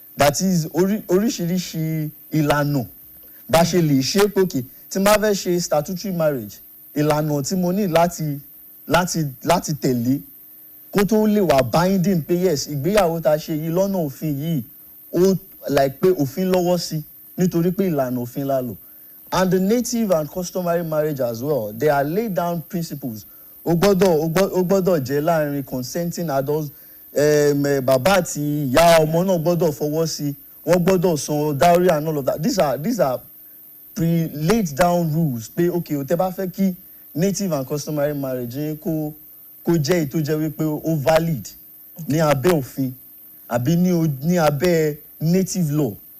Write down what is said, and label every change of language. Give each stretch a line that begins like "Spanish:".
English: That is
Yoruba: oríṣiríṣi ìlànà bá ṣe lè ṣe pókè tí má fẹ́ ṣe
English: statutory marriage
Yoruba: ìlànà tí mo ní láti tẹ̀lé kó tó lè wà binding pé yes ìgbéyàwó tá ṣe yìí lọ́nà òfin yìí ó like pé òfin lọ́wọ́ sí nítorí pé ìlànà òfin la lò.
English: And the native and customary marriage as well, they are laid down principles.
Yoruba: Ó gbọ́dọ̀ jẹ́ láàrin
English: consenting adults.
Yoruba: Bàbá àti ìyá ọmọ náà gbọ́dọ̀ fọwọ́ sí. Wọ́n gbọ́dọ̀ san
English: dowry and all of that. These are laid down rules.
Yoruba: Pé okay, tẹ́ bá fẹ́ kí
English: native and customary marriage
Yoruba: yín kó jẹ́ ètò jẹ́ wípé ó valid ní abẹ́ òfin àbí ní abẹ́
English: native law.